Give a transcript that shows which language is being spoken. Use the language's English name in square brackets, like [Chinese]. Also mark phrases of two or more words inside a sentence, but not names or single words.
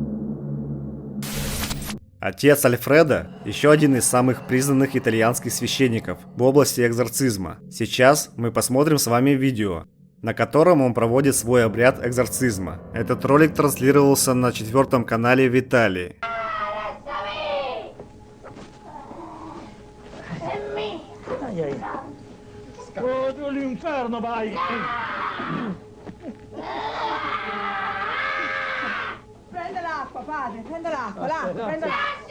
[Russian] Отец Альфреда – еще один из самых признанных итальянских священников в области экзорцизма. Сейчас мы посмотрим с вами видео, на котором он проводит свой обряд экзорцизма. Этот ролик транслировался на 4-м канале в Италии. [Italian] Oh, tu all'inferno vai! Prende l'acqua, padre, prende l'acqua, l'acqua, prende l'acqua.